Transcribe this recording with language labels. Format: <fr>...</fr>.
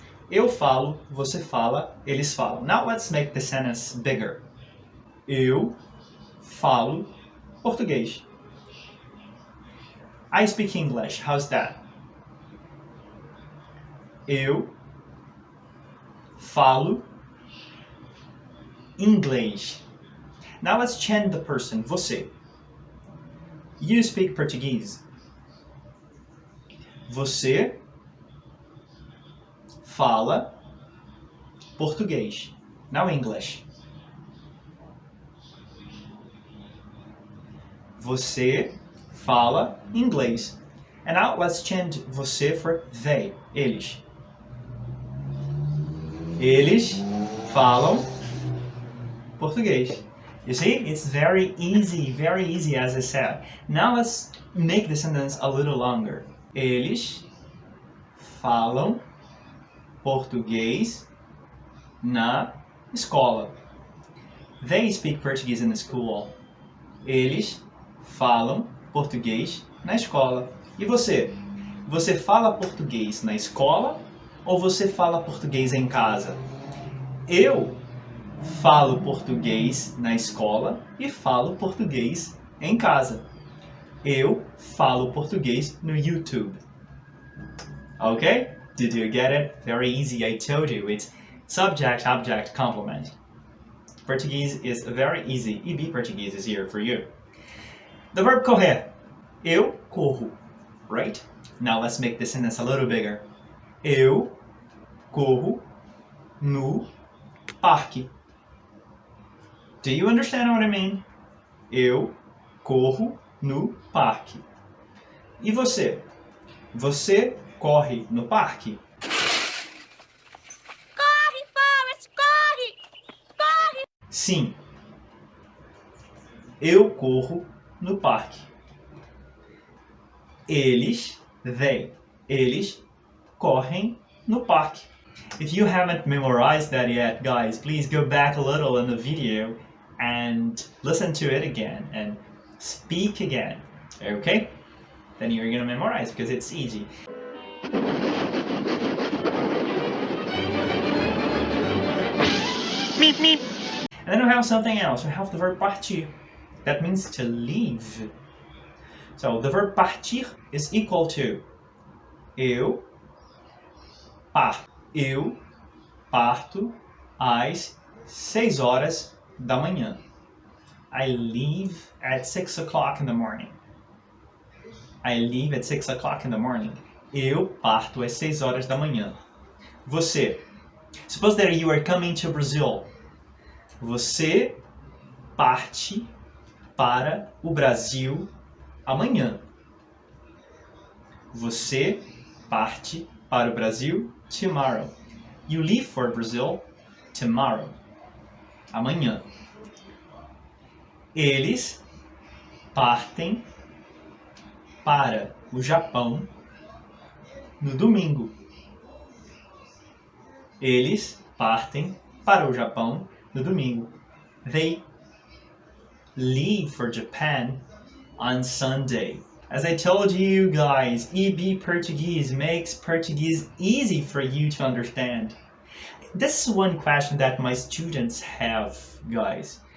<pt>Eu falo, você fala, eles falam.</pt> <en>Now let's make the sentence bigger.</en> <pt>Eu falo português.</pt> <en>I speak English. How's that?</en> <pt>Eu falo inglês.</pt> <en>Now let's change the person.</en> <pt>Você.</pt> <en>You speak Portuguese.</en> <pt>Você fala português.</pt> <en>Now English.</en> <pt>Você fala inglês.</pt> <en>And now let's change você for they, eles.</en> <pt>Eles falam português.</pt> <en>You see, it's very easy as I said. Now let's make the sentence a little longer.</en> <pt>Eles falam português na escola.</pt> <en>They speak Portuguese in the school.</en> <pt>Eles falam português na escola. E você? Você fala português na escola ou você fala português em casa? Eu falo português na escola e falo português em casa. Eu falo português no YouTube.</pt> <en>Okay? Did you get it? Very easy, I told you. It's subject, object, complement. Portuguese is very easy. EB Portuguese is here for you. The verb correr.</en> <pt>Eu corro.</pt> <en>Right? Now let's make this sentence a little bigger.</en> <pt>Eu corro no parque.</pt> <en>Do you understand what I mean?</en> <pt>Eu corro no parque. E você? Você corre no parque? Corre, Forrest, corre! Corre! Sim. Eu corro no parque. Eles, eles correm no parque.</pt> <en>If you haven't memorized that yet, guys, please go back a little in the video and listen to it again and speak again, okay? Then you're gonna memorize because it's easy. Meep, meep. And then we have something else. We have the verb partir. That means to leave. So the verb partir is equal to</en> <pt>eu parto às 6 horas da manhã.</pt> <en>I leave at 6 o'clock in the morning. I leave at 6 o'clock in the morning.</en> <pt>Eu parto às 6 horas da manhã. Você.</pt> <en>Suppose that you are coming to Brazil.</en> <pt>Você parte para o Brasil amanhã. Você parte para o Brasil</pt> <en>tomorrow. You leave for Brazil tomorrow.</en> <pt>Amanhã. Eles partem para o Japão no domingo. Eles partem para o Japão no domingo.</pt> <en>They leave for Japan on Sunday. As I told you guys, EB Portuguese makes Portuguese easy for you to understand. This is one question that my students have, guys.</en>